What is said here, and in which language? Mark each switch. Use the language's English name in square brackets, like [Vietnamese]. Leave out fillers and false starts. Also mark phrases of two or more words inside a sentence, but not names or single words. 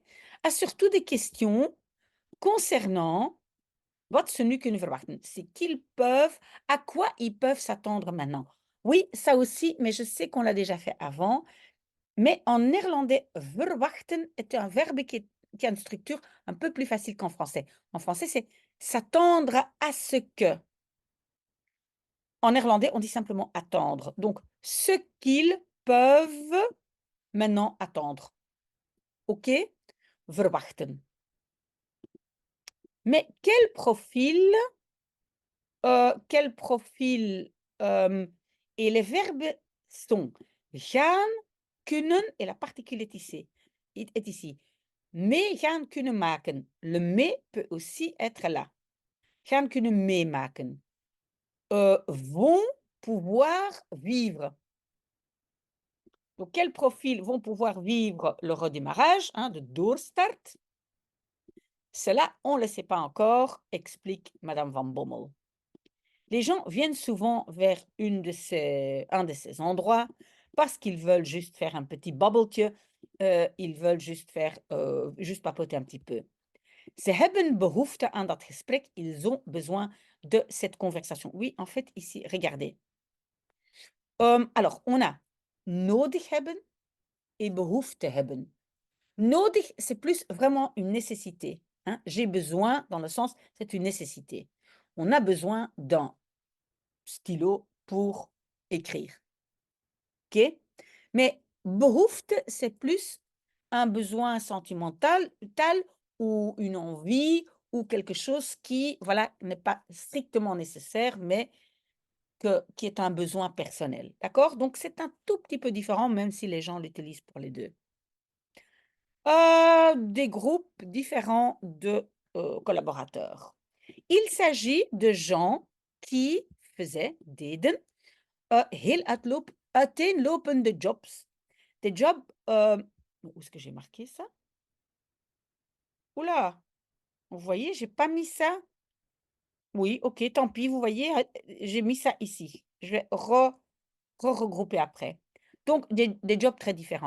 [French] A surtout des questions concernant [Dutch] wat ze nu kunnen verwachten. [French] C'est qu'ils peuvent, à quoi ils peuvent s'attendre maintenant. Oui, ça aussi, mais je sais qu'on l'a déjà fait avant. Mais en néerlandais, verwachten est un verbe qui a une structure un peu plus facile qu'en français. En français, c'est s'attendre à ce que. En néerlandais, on dit simplement attendre. Donc, ce qu'ils peuvent maintenant attendre. OK? Verwachten. Mais quel profil Quel profil, et les verbes sont [Dutch] gaan, kunnen [French] et la particule est ici. [Dutch] Mee gaan, kunnen maken. [French] Le mee peut aussi être là. [Dutch] Gaan, kunnen meemaken. [French] Vont pouvoir vivre. Donc, quels profils vont pouvoir vivre le redémarrage, hein, [Dutch] de doorstart? [French] Cela, on ne le sait pas encore, explique Madame Van Bommel. Les gens viennent souvent vers un de ces endroits parce qu'ils veulent juste faire un petit babbeltje, ils veulent juste juste papoter un petit peu. [Dutch] Ze hebben behoefte aan dat gesprek, [French] ils ont besoin de cette conversation. Oui, en fait, ici, regardez. Alors, on a [Dutch] nodig hebben [French] et [Dutch] behoefte hebben. [French] Nodig, c'est plus vraiment une nécessité, hein. J'ai besoin, dans le sens, c'est une nécessité. On a besoin d'un stylo pour écrire. OK? Mais behoefte, c'est plus un besoin sentimental ou une envie ou quelque chose qui, voilà, n'est pas strictement nécessaire, mais qui est un besoin personnel. D'accord? Donc, c'est un tout petit peu différent, même si les gens l'utilisent pour les deux. Des groupes différents de collaborateurs. Il s'agit de gens qui faisaient, [Dutch] deden, heel uiteenlopende jobs. [French] Des jobs, où est-ce que j'ai marqué ça? Oula, vous voyez, j'ai pas mis ça. Oui, OK, tant pis, vous voyez, j'ai mis ça ici. Je vais regrouper après. Donc des jobs très différents.